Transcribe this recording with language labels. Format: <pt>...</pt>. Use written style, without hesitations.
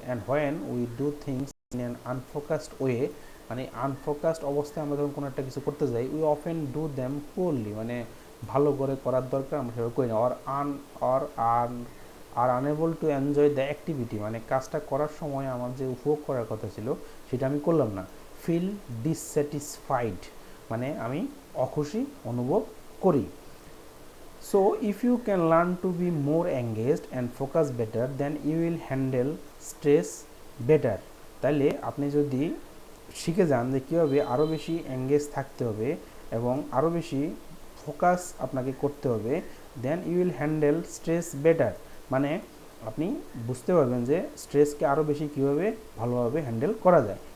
<en>and when we do things in an unfocused way,</en> <bn>মানে আনফোকাসড অবস্থায় আমরা যখন কোনো একটা কিছু করতে যাই,</bn> <en>we often do them poorly,</en> <bn>মানে ভালো করে করার দরকার আমরা সেভাবে করি না। Are</bn> <en>unable to enjoy the activity,</en> <bn>মানে কাজটা করার সময় আমার যে উপভোগ করার কথা ছিল সেটা আমি করলাম না।</bn> <en>feel dissatisfied,</en> <bn>মানে আমি অখুশি অনুভব করি।</bn> <en>So if you can learn to be more engaged and focus better, then you will handle stress better.</en> <bn>তাহলে আপনি যদি শিখে যান যে কীভাবে আরও বেশি এঙ্গেজ থাকতে হবে এবং আরও বেশি ফোকাস আপনাকে করতে হবে,</bn> <en>then you will handle stress better,</en> <bn>মানে আপনি বুঝতে পারবেন যে স্ট্রেসকে আরও বেশি কীভাবে ভালোভাবে হ্যান্ডেল করা যায়।</bn>